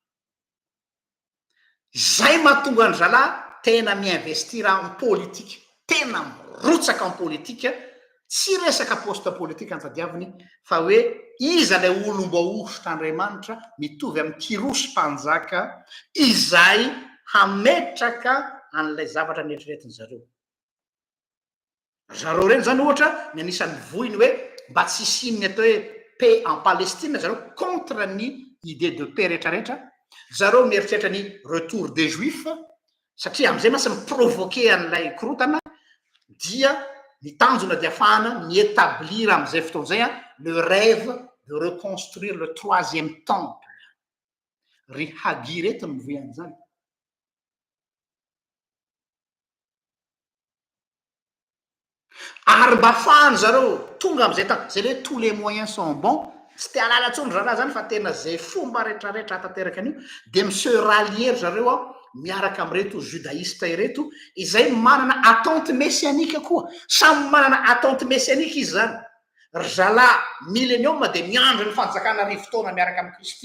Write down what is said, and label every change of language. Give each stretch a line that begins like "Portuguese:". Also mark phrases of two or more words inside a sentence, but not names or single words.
Malagasy: Zay mahatonga ny zala tena miinvestira en politika, tena mirotsaka en politika, tsy resaka poste politika antadiaviny fa hoe iza le olom-boaositra Andriamanitra mitovy amin'ny kirosy mpanjaka izay hametraka an'ilay zavatra nieritreretiny zareo. Zareo reny zany ohatra ny anisan'ny voiny hoe mba tsy isinny atao hoe
French: paix en Palestine
Malagasy: zareo contre ny
French: idée de paix
Malagasy: rehetrarehetra. Zareo mieritreritra ny
French: retour des juifs
Malagasy: satria am'izay masy miprovoquer an'ilay korotana dia ny tanjona dia ahafahana miétablir am'izay fotoan'izay
French: le rêve de reconstruire le troisième temple.
Malagasy: Ry Hagee reto no mivoy an'izany. Ary mba ahafahany zareo tonga am'izay tany zay le
French: tous les moyens sont bons,
Malagasy: tsy te halala ntsony zala zany fa tena zay fomba rehetrarehetra hatateraka an'io de
French: monsieur rallier
Malagasy: zareo a miaraka am'ireto judaïste ireto izay manana
French: attente messianique
Malagasy: koa. Samy manana
French: attente messianique
Malagasy: izy zany. Ry zala millénium de miandry ny fanjakana rivo-taona miaraka amin'ny Kristy.